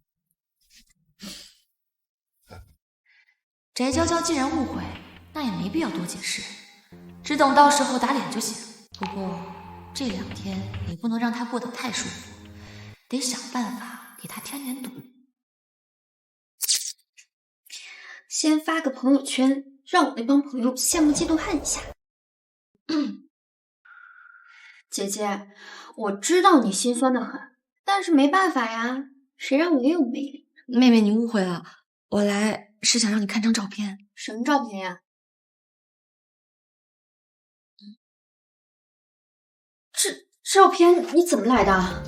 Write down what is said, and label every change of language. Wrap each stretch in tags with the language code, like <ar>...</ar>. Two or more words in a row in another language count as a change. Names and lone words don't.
<zh>翟嬌嬌既然誤會，那也沒必要多解釋，只等到時候打臉就行。不過這2天也不能讓她過得太舒服，得想辦法給她添點堵。先發個朋友圈，讓我那幫朋友羨慕嫉妒恨一下。姐姐，我知道你心酸的很，但是沒辦法呀，誰讓我也有魅力。妹妹，你誤會了，我來是想讓你看張照片。什麼照片呀？這照片你怎麼來的？</zh>